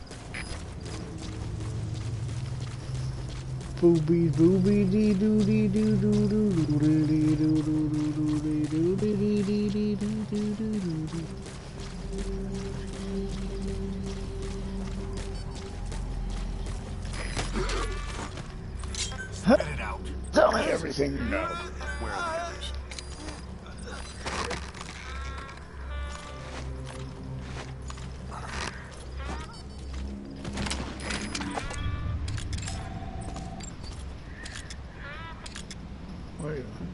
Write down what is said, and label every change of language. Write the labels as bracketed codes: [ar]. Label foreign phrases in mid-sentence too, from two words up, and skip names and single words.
[en] Booby booby dee doo dee doo doo doo doo dee dee doo doo doo doo dee doo dee dee dee dee doo doo doo doo doo. Spit it out. Tell me everything you know. Where are the others? Wait.